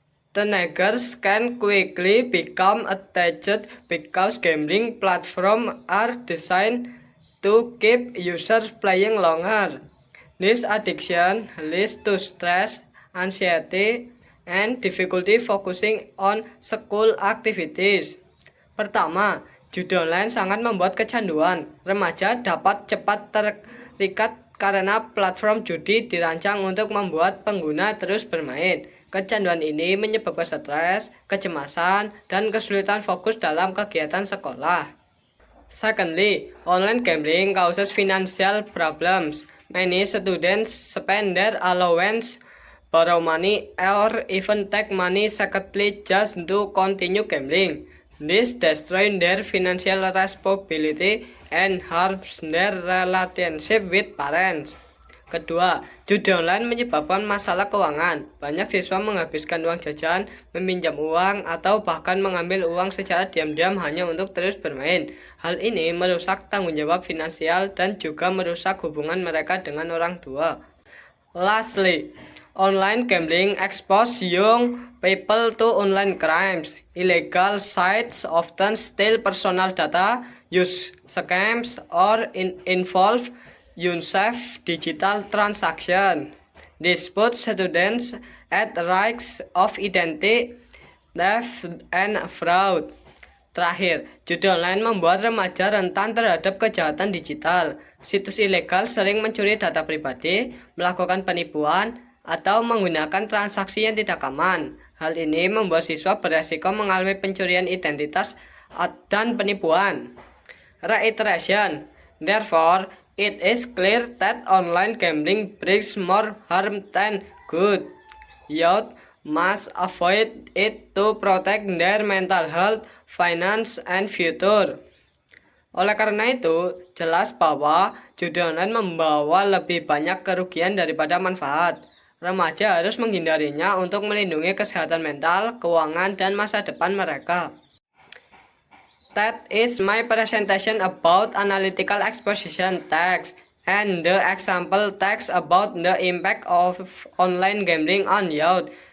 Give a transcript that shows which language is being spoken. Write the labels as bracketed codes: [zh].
[en] Teenagers can quickly become attached because gambling platforms are designed to keep users playing longer. This addiction leads to stress, anxiety, and difficulty focusing on school activities. [id] Pertama, judi online sangat membuat kecanduan. Remaja dapat cepat terikat karena platform judi dirancang untuk membuat pengguna terus bermain. Kecanduan ini menyebabkan stres, kecemasan, dan kesulitan fokus dalam kegiatan sekolah. [en] Secondly, online gambling causes financial problems. Many students spend their allowance, borrow money, or even take money secretly just to continue gambling. This destroys their financial responsibility and harms their relationship with parents. [id] Kedua, judi online menyebabkan masalah keuangan. Banyak siswa menghabiskan uang jajan, meminjam uang, atau bahkan mengambil uang secara diam-diam hanya untuk terus bermain. Hal ini merusak tanggung jawab finansial dan juga merusak hubungan mereka dengan orang tua. [en] Lastly, online gambling expose young people to online crimes. Illegal sites often steal personal data, use scams, or involve unsafe digital transaction. This puts students at risk of identity theft and fraud. [id] Terakhir, judi online membuat remaja rentan terhadap kejahatan digital. Situs ilegal sering mencuri data pribadi, melakukan penipuan, atau menggunakan transaksi yang tidak aman. Hal ini membuat siswa beresiko mengalami pencurian identitas dan penipuan. [en] Reiteration. Therefore, it is clear that online gambling brings more harm than good. Youth must avoid it to protect their mental health, finance, and future. [id] Oleh karena itu, jelas bahwa judi online membawa lebih banyak kerugian daripada manfaat. Remaja harus menghindarinya untuk melindungi kesehatan mental, keuangan, dan masa depan mereka. [en] That is my presentation about analytical exposition text and the example text about the impact of online gambling on youth.